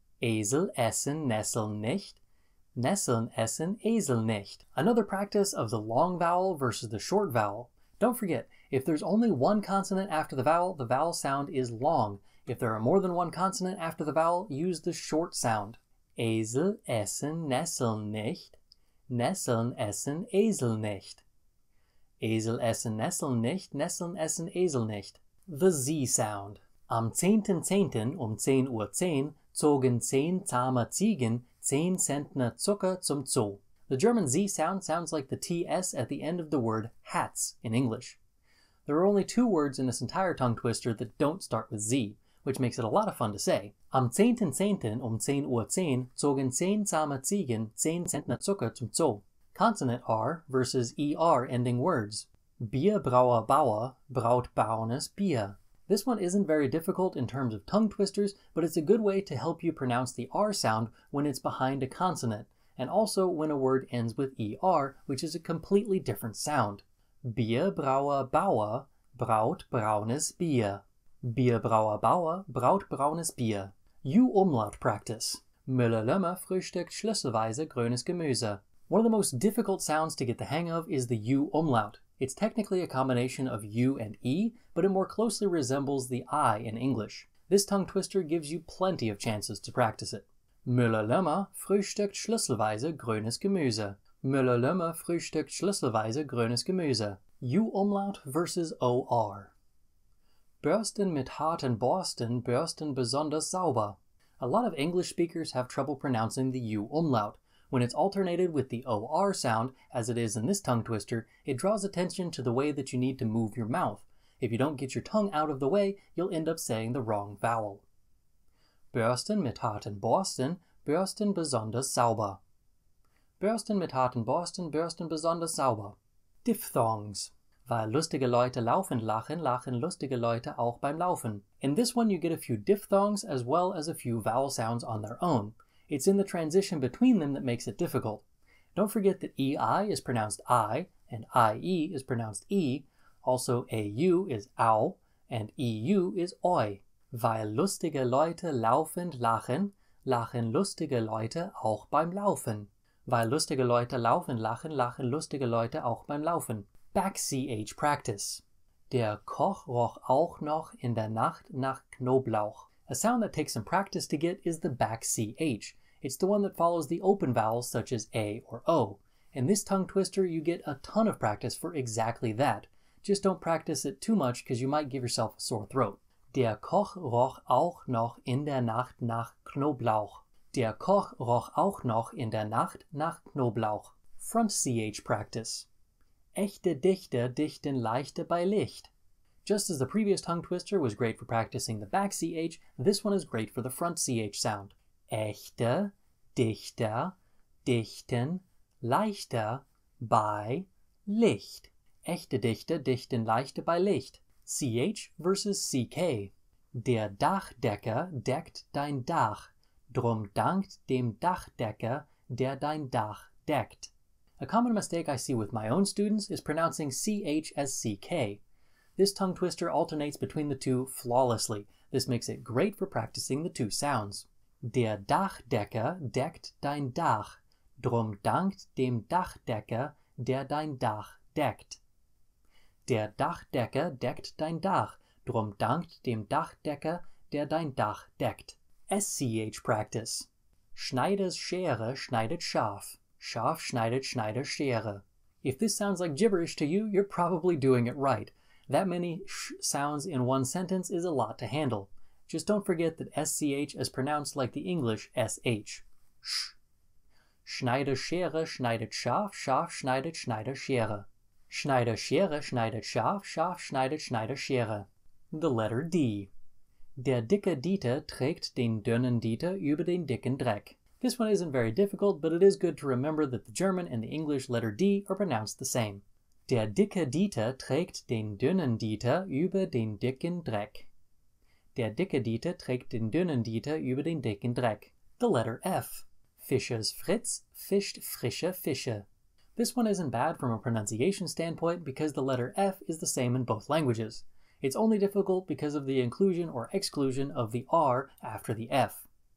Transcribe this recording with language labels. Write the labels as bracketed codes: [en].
[de] Esel essen Nesseln nicht. Nesseln essen Esel nicht. [en] Another practice of the long vowel versus the short vowel. Don't forget, if there's only one consonant after the vowel sound is long. If there are more than one consonant after the vowel, use the short sound. [de] Esel essen Nesseln nicht. Nesseln essen Esel nicht. Esel essen Nesseln nicht. Nesseln essen Esel nicht. [en] The Z sound. [de] Am 10.10. um 10:10 Uhr zogen 10 zahme Ziegen 10 Zentner Zucker zum Zoo. [en] The German Z sound sounds like the TS at the end of the word hats in English. There are only two words in this entire tongue twister that don't start with Z, which makes it a lot of fun to say. [de] Am 10.10. um 10:10 Uhr zogen 10 zahme Ziegen 10 Zentner Zucker zum Zoo. [en] Consonant R versus ER ending words. [de] Bierbrauer Bauer braut braunes Bier. [en] This one isn't very difficult in terms of tongue twisters, but it's a good way to help you pronounce the R sound when it's behind a consonant, and also when a word ends with ER, which is a completely different sound. [de] Bierbrauer Bauer braut braunes Bier. Bierbrauer Bauer braut braunes Bier. [en] U-Umlaut practice. [de] Müller-Lömmer frühstückt schlüsselweise grünes Gemüse. [en] One of the most difficult sounds to get the hang of is the U-Umlaut. It's technically a combination of U and E, but it more closely resembles the I in English. This tongue twister gives you plenty of chances to practice it. [de] Müller-Lömmer frühstückt schlüsselweise grünes Gemüse. Müller-Lömmer frühstückt schlüsselweise grünes Gemüse. [en] U-Umlaut versus OR. [de] Bürsten mit harten Borsten bürsten besonders sauber. [en] A lot of English speakers have trouble pronouncing the U-Umlaut. When it's alternated with the OR sound, as it is in this tongue twister, it draws attention to the way that you need to move your mouth. If you don't get your tongue out of the way, you'll end up saying the wrong vowel. [de] Bürsten mit harten Borsten bürsten besonders sauber. Bürsten mit harten Borsten bürsten besonders sauber. [en] Diphthongs. [de] Weil lustige Leute laufend lachen, lachen lustige Leute auch beim Laufen. [en] In this one you get a few diphthongs as well as a few vowel sounds on their own. It's in the transition between them that makes it difficult. Don't forget that EI is pronounced I, and IE is pronounced E. Also, AU is ow, and EU is oi. [de] Weil lustige Leute laufend lachen, lachen lustige Leute auch beim Laufen. Weil lustige Leute laufend lachen, lachen lustige Leute auch beim Laufen. [en] Back CH practice. [de] Der Koch roch auch noch in der Nacht nach Knoblauch. [en] A sound that takes some practice to get is the back CH. It's the one that follows the open vowels such as A or O. In this tongue twister, you get a ton of practice for exactly that. Just don't practice it too much because you might give yourself a sore throat. [de] Der Koch roch auch noch in der Nacht nach Knoblauch. Der Koch roch auch noch in der Nacht nach Knoblauch. [en] Front CH practice. [de] Echte Dichter dichten leichte bei Licht. [en] Just as the previous tongue twister was great for practicing the back CH, this one is great for the front CH sound. [de] Echte Dichter dichten leichter bei Licht. Echte Dichter dichten leichter bei Licht. [en] CH versus CK. [de] Der Dachdecker deckt dein Dach. Drum dankt dem Dachdecker, der dein Dach deckt. [en] A common mistake I see with my own students is pronouncing CH as CK. This tongue twister alternates between the two flawlessly. This makes it great for practicing the two sounds. [de] Der Dachdecker deckt dein Dach. Drum dankt dem Dachdecker, der dein Dach deckt. Der Dachdecker deckt dein Dach. Drum dankt dem Dachdecker, der dein Dach deckt. [en] SCH practice. [de] Schneiders Schere schneidet Schaf. Schaf schneidet Schneider Schere. [en] If this sounds like gibberish to you, you're probably doing it right. That many sh sounds in one sentence is a lot to handle. Just don't forget that SCH is pronounced like the English SH. [de] Sh. Schneider Schere schneidet Schaf, Schaf schneidet Schneider Schere. Schneider Schere schneidet Schaf, Schaf schneidet Schneider Schere. [en] The letter D. [de] Der dicke Dieter trägt den dünnen Dieter über den dicken Dreck. [en] This one isn't very difficult, but it is good to remember that the German and the English letter D are pronounced the same. [de] Der dicke Dieter trägt den dünnen Dieter über den dicken Dreck. Der dicke Dieter trägt den dünnen Dieter über den dicken Dreck. [en] The letter F. [de] Fischers Fritz fischt frische Fische. [en] This one isn't bad from a pronunciation standpoint because the letter F is the same in both languages. It's only difficult because of the inclusion or exclusion of the R after the F.